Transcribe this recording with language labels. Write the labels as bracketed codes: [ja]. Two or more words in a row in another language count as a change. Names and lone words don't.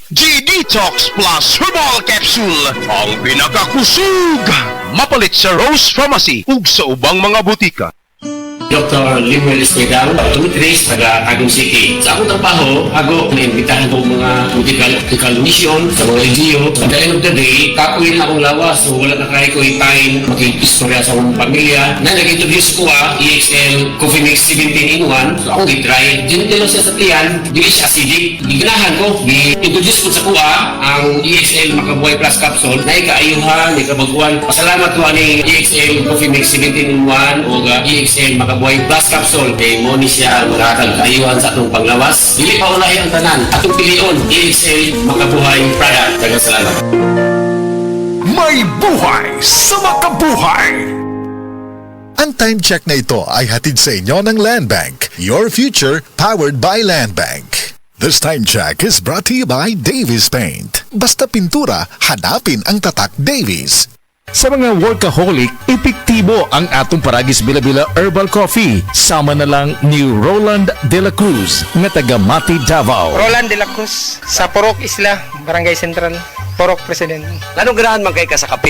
[ceb] G-Detox Plus Herbal Capsule ang pinakakusog mapalit sa Rose Pharmacy ug sa ubang mga butika. Dr. Limuel Esquedal, Tumitris, taga Tagum City. Sa akong trabaho, ako naimbitahan ko mga political mission sa mga LGU. [en] At the end of the day, [ceb] kakuin na akong lawas. So wala na kaya ko time mag-istorya sa akong pamilya. Na nag-introduce ko EXL Coffee Mix 17 in 1. So ako gitry. Diyan siya sa tiyan, di siya acidic. Giganahan ko, i-introduce ko sa kuha ang EXL Makabuhay Plus Capsule. Na ikaayuhan, ikabaguan. Pasalamat ko ani EXL Coffee Mix 17 in 1 o EXL Makabuhay Plus Capsule kay mo ni siya magkakag kaayuhan sa atong panglawas. Dili pa ulahi ang tanan. Atong pilion, EXL Makabuhay product. Daghang salamat. May buhay sa makabuhay! [tl] Ang [en] time check [tl] na ito ay hatid sa inyo ng Land Bank. [en] Your future powered by Land Bank. This time check is brought to you by Davies Paint. [tl] Basta pintura, hanapin ang tatak Davies. [ceb] Sa mga workaholic, epektibo ang atong Paragis Bila-Bila Herbal Coffee. Sama na lang ni Roland De La Cruz, nga taga Mati, Davao. Roland De La Cruz, sa Porok Isla, Barangay Central, Porok President. Anong ganahan man kay ka sa kape?